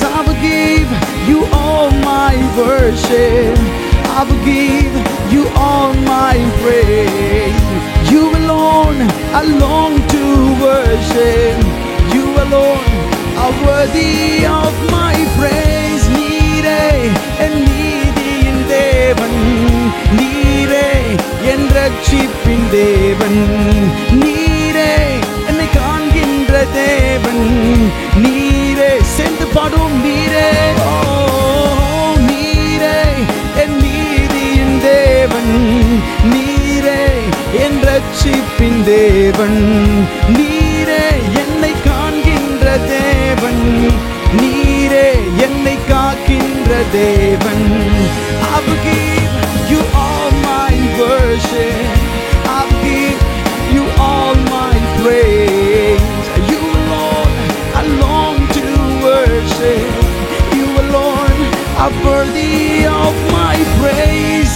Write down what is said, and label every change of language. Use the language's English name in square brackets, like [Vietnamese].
[English] I will give you all my worship, I will give you all my praise. You alone I long to worship, you alone are worthy of my praise. [Tamil] நீரே என் நீதியின் தேவன், நீரே என் ரட்சிப்பின் தேவன், நீரே என்னை காண்கின்ற தேவன், நீரே சேர்ந்து பாடும். நீரே ஓ நீரே என் நீதியின் தேவன், நீரே என் ரட்சிப்பின் தேவன், நீரே என்னை காண்கின்ற தேவன், நீரே என்னை காக்கின்ற தேவன். [English] I will give you all my worship, I will give you all my praise. You alone I long to worship, you alone are worthy of my praise.